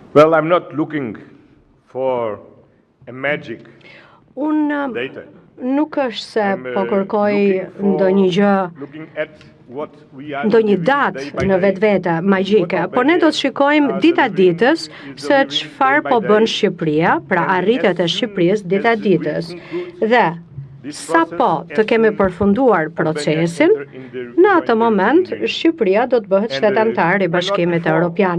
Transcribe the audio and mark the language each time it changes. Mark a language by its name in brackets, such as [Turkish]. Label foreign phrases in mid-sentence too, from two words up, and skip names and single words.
[English] Well, I'm not looking for a magic [Albanian] Unë [English] data. [Albanian] nuk është se po kërkoj [English] Looking [Albanian] ndonjë gjë, [English] looking at what we are [Albanian] ndonjë [English] living [Albanian] datë [English] day by [Albanian] në [English] day. [Albanian] vetvete magjike, por ne do të shikojmë dita ditës se çfarë po bën Shqipëria, pra arritjet e Shqipërisë dita ditës. Dhe sa po të kemi përfunduar procesin, në atë moment Shqipëria do të bëhet shtet antar i Bashkimit Evropian.